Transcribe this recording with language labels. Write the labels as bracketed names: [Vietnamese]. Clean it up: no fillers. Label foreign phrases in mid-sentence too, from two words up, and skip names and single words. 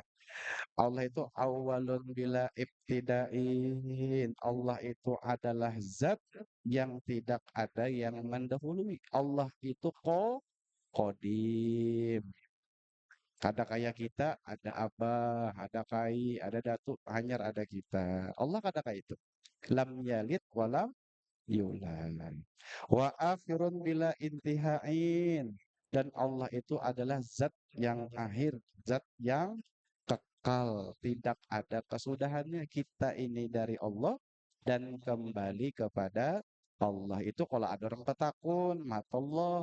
[Arabic] Allah itu أول بلا ابتداء. [Indonesian] Allah itu adalah zat yang tidak ada yang mendahului. Allah itu kodim. [Banjar] Kada kayak kita, ada abah, ada kai, ada datuk, hanyar ada kita. Allah kada kayak itu. [Arabic] لم يلد ولم يولد. وآخر بلا انتهاء. [Indonesian] Dan Allah itu adalah zat yang akhir, zat yang kekal, tidak ada kesudahannya. Kita ini dari Allah dan kembali kepada Allah. [Banjar] Itu kalau ada orang petakun, mata Allah.